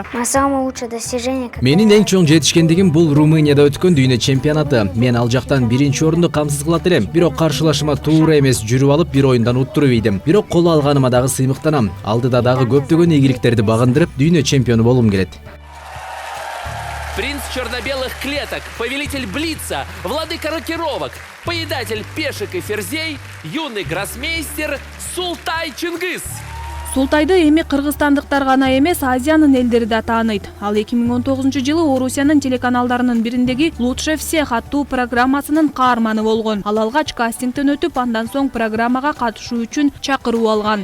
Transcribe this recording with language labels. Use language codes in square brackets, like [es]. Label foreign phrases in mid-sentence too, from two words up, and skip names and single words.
[ky] Менин эң чоң жетишкендигим бул Румынияда өткөн дүйнө чемпионаты. Мен ал жактан биринчи орунду камсыз кылат элем. Бирок каршылашыма туура эмес жүрүп алып бир оюндан уттуруп ийдим. Бирок кол алганыма дагы сыймыктанам. Алдыда дагы көптөгөн ийгиликтерди багындырып, дүйнө чемпиону болгум келет. [ru] Принц черно-белых клеток, повелитель Блица, владыка рокировок, поедатель пешек и ферзей, юный гроссмейстер Султай Чыңгыз. [ky] Султайды эми кыргызстандыктар гана эмес, Азиянын элдери да тааныйт. Ал 2019-жылы Орусиянын телеканалдарынын бириндеги [ru] «Лучше всех» [ky] аттуу программасынын каарманы болгон. Ал алгач кастингден өтүп, андан соң программага катышуу үчүн чакыруу алган.